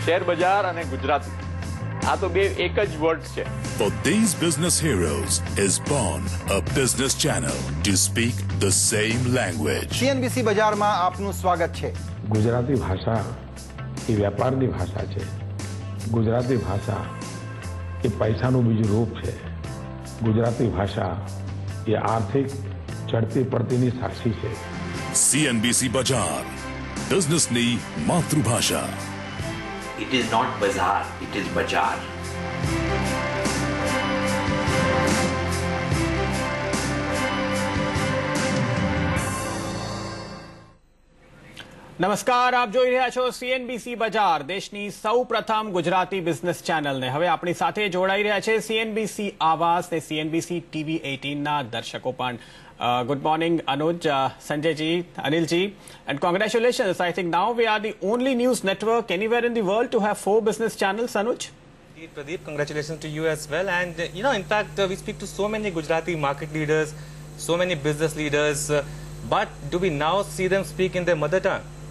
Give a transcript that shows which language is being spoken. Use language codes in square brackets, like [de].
[gu] Share બજાર અને ગુજરાતી આ તો બે એક જ વર્ડ છે. [en] For these business heroes is born a business channel to speak the same language. [gu] CNBC બજારમાં આપનું સ્વાગત છે. ગુજરાતી ભાષા એ વ્યાપારની ભાષા છે. ગુજરાતી ભાષા એ પૈસાનું બીજું રૂપ છે. ગુજરાતી ભાષા એ આર્થિક ચડતી પડતીની સાક્ષી છે. CNBC Bazaar, businessની માતૃભાષા. [en] It is not bazaar, it is bazaar. [gu] નમસ્કાર, આપ જોઈ રહ્યા છો CNBC બજાર, દેશની સૌપ્રથમ ગુજરાતી બિઝનેસ ચેનલને. હવે આપણી સાથે જોડાઈ રહ્યા છે CNBC આવાસ ને CNBC TV 18 ના દર્શકો પણ. [en] Good morning, Anuj, Sanjay ji, Anil ji, and congratulations. I think now we are the only news network anywhere in the world to have 4 business channels, Anuj. Indeed, Pradeep, congratulations to you as well. And in fact, we speak to so many Gujarati market leaders, so many business leaders, but do we now see them speak in their mother tongue?